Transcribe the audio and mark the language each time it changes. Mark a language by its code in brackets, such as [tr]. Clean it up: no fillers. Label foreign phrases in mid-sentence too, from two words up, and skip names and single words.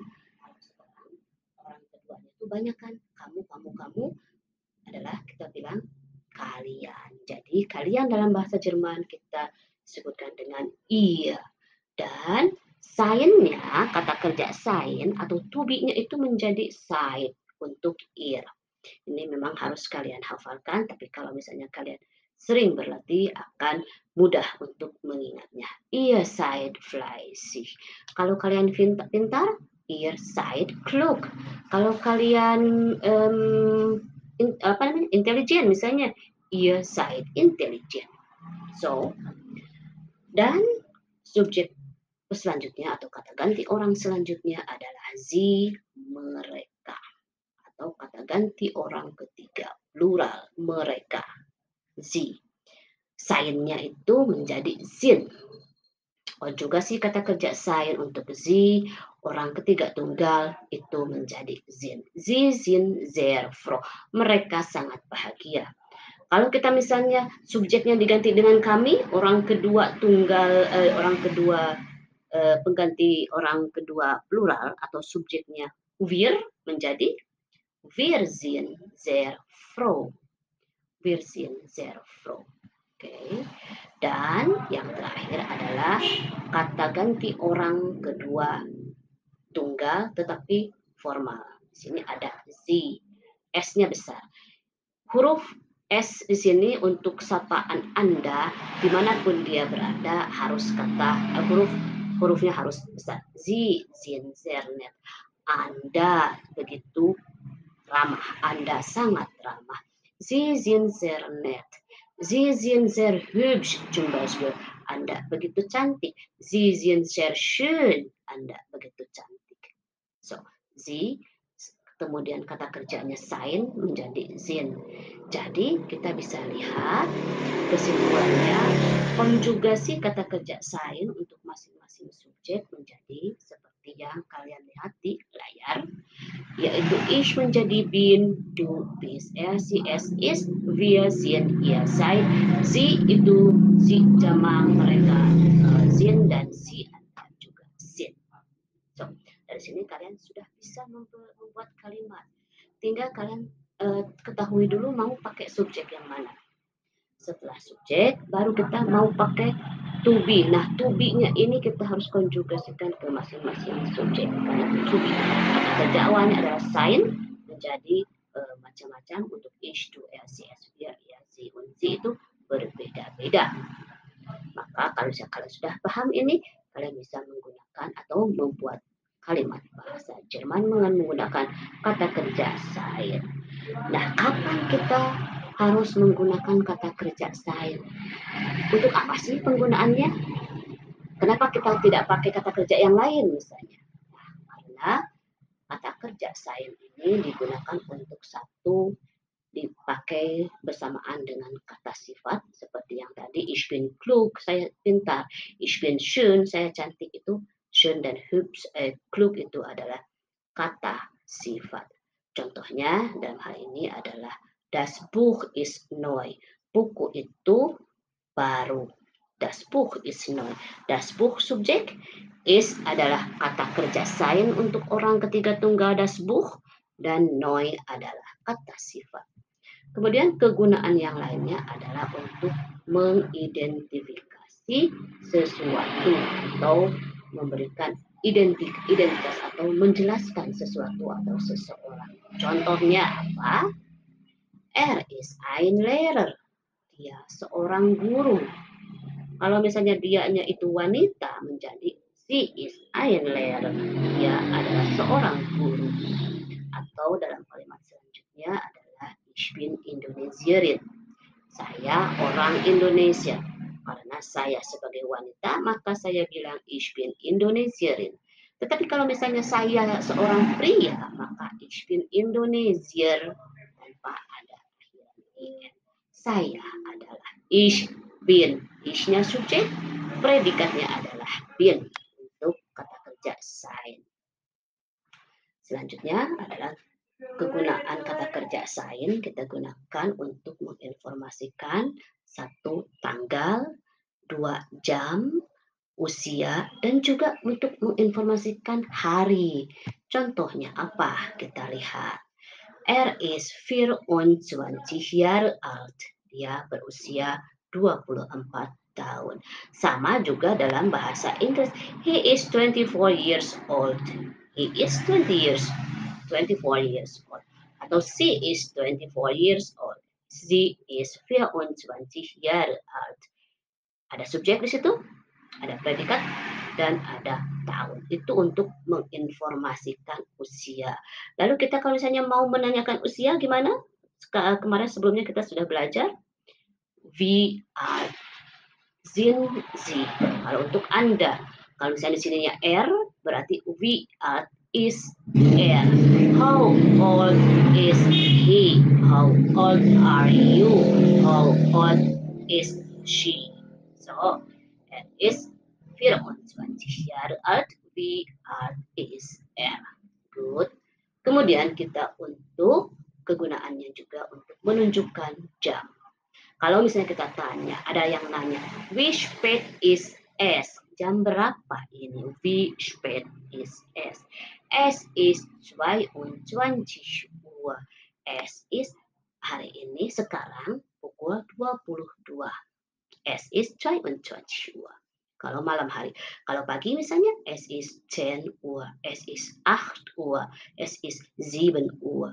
[id] Sekarang orang keduanya itu banyak kan, kamu adalah kita bilang kalian. Jadi kalian dalam bahasa Jerman kita sebutkan dengan ihr. Dan sein-nya, kata kerja sein atau [en] to be- [id] nya itu menjadi seid untuk ihr. Ini memang harus kalian hafalkan, tapi kalau misalnya kalian sering berlatih akan mudah untuk mengingatnya. [de] Ihr seid fleißig. [id] Kalau kalian pintar, [de] ihr seid klug. [id] Kalau kalian intelijen misalnya, [de] ihr seid intelligent. [id] So, dan subjek selanjutnya atau kata ganti orang selanjutnya adalah sie, mereka. Atau kata ganti orang ketiga, plural, mereka, sie. Sein-nya itu menjadi sind. Oh, juga sih kata kerja sein untuk sie, orang ketiga tunggal itu menjadi sind. [de] Sie sind sehr froh. [id] Mereka sangat bahagia. Kalau kita misalnya subjeknya diganti dengan kami, orang kedua tunggal, orang kedua pengganti orang kedua plural atau subjeknya wir menjadi [de] wir sind sehr froh. Wir sind sehr froh. [id] Oke. Dan yang terakhir adalah kata ganti orang kedua tunggal tetapi formal. Di sini ada sie. S-nya besar. Huruf S di sini untuk sapaan Anda dimanapun dia berada harus kata hurufnya harus besar. [de] Sie sind sehr nett. [id] Anda begitu ramah. Anda sangat ramah. [de] Sie sind sehr nett. Sie sind sehr hübsch zum Beispiel. [id] Anda begitu cantik. [de] Sie sind sehr schön. [id] Anda begitu cantik. So, sie kemudian kata kerjanya sein menjadi sind. Jadi kita bisa lihat kesimpulannya konjugasi kata kerja sein untuk masing-masing subjek menjadi seperti yang kalian lihat di layar, yaitu ich menjadi bin, [de] du bist, er, sie, es ist, wir sind, ihr seid, sie [id] itu si jamak mereka sind dan sie Anda juga sind. So, dari sini kalian sudah bisa membuat kalimat. Tinggal kalian ketahui dulu mau pakai subjek yang mana. Setelah subjek, baru kita mau pakai [en] to be. [id] Nah, [en] to be- [id] nya ini kita harus konjugasikan ke masing-masing subjek. Karena [en] to be, [id] kata kerja awalnya adalah sein, menjadi macam-macam untuk [de] ich, du, er, sie, es, wir, ihr, sie, und sie [id] itu berbeda-beda. Maka kalau kalian sudah paham ini, kalian bisa menggunakan atau membuat kalimat bahasa Jerman dengan menggunakan kata kerja sein. Nah, kapan kita harus menggunakan kata kerja sein? Untuk apa sih penggunaannya? Kenapa kita tidak pakai kata kerja yang lain misalnya? Nah, karena kata kerja sein ini digunakan untuk satu dipakai bersamaan dengan kata sifat seperti yang tadi [de] ich bin klug, [id] saya pintar, [de] ich bin schön, [id] saya cantik. Itu schön dan hübsch, klug itu adalah kata sifat. Contohnya dalam hal ini adalah [de] das Buch ist neu. [id] Buku itu baru. [de] Das Buch ist neu. Das Buch [id] subjek, ist adalah kata kerja sein untuk orang ketiga tunggal [de] das Buch, [id] dan neu adalah kata sifat. Kemudian kegunaan yang lainnya adalah untuk mengidentifikasi sesuatu atau memberikan identitas atau menjelaskan sesuatu atau seseorang. Contohnya apa? [de] Er is ein Lehrer. [id] Dia seorang guru. Kalau misalnya dianya itu wanita menjadi [en] she is [de] ein Lehrer. [id] Dia adalah seorang guru. Atau dalam kalimat selanjutnya adalah [de] ich bin Indonesierin. [id] Saya orang Indonesia. Karena saya sebagai wanita, maka saya bilang [de] ich bin Indonesierin. [id] Tetapi kalau misalnya saya seorang pria, maka [de] ich bin Indonesier [id] tanpa ada akhiran in. Saya adalah [de] ich bin. [id] Ich-nya subjek, predikatnya adalah bin untuk kata kerja sein. Selanjutnya adalah kegunaan kata kerja sein kita gunakan untuk menginformasikan satu tanggal, 2 jam, usia, dan juga untuk menginformasikan hari. Contohnya apa? Kita lihat. [de] Er is 24 Jahre alt. [id] Dia berusia 24 tahun. Sama juga dalam bahasa Inggris. [en] He is 24 years old. He is 24 years old. Atau she is 24 years old. She is 24 [de] Jahre alt. [id] Ada subjek di situ, ada predikat, dan ada tahun. Itu untuk menginformasikan usia. Lalu kita kalau misalnya mau menanyakan usia gimana? Kemarin sebelumnya kita sudah belajar. [de] Wie alt sind Sie? Kalau untuk Anda, kalau misalnya di sininya R, berarti wie alt is er. [en] How old is he? How old are you? How old is she? [de] So, er is 24 Jahre alt, wie alt is er. Good. [id] Kemudian kita untuk kegunaannya juga untuk menunjukkan jam. Kalau misalnya kita tanya, ada yang nanya, [de] wie spät is es? [id] Jam berapa ini? [de] Wie spät is es? Es is 22 Uhr. Es is [id] hari ini sekarang pukul 22. [de] Es is 22 Uhr. [id] Kalau malam hari. Kalau pagi misalnya, [de] es is 10 Uhr, es is 8 Uhr, es is 7 Uhr.